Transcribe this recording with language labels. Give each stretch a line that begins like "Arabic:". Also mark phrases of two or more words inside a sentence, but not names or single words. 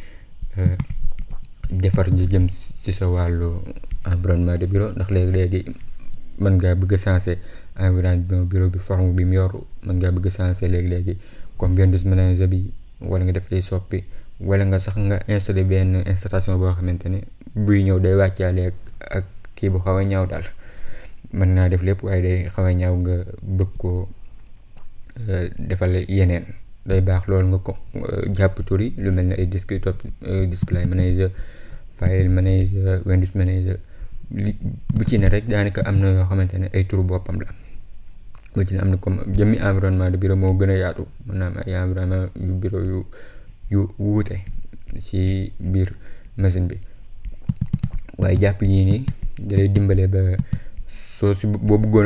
Wolof: defar ñu jëm ci sa wàllu
French: environnement de bureau
Wolof: ndax léegi mën ngaa bëgg a
French: changer environnement bureau
Wolof: bi forme bi mu yor mën ngaa bëgg a changer léegi comme Windows Manager bi wala nga def lay soppi wala nga sax nga installer benn installation boo xamante ne buy ñëw day wàccaale ak kii bu xaw a ñaaw daal mën naa def lépp waaye day xaw a ñaaw nga bëgg ko defal yeneen day baax loolu nga ko jàpp tur yi lu mel ne ay
English: desktop display manager file manager Windows Manager
Wolof: bu ci ne rek daanaka am na yoo xamante ne ay turu boppam la bu ci ne am na comme jëmmi
French: environnement de bureau
Wolof: moo gën a yaatu mën naa am ay environnement yu bureau yu wuute ci biir machine bi waaye jàpp yii nii dalay dimbale ba soo si boo bëggoon a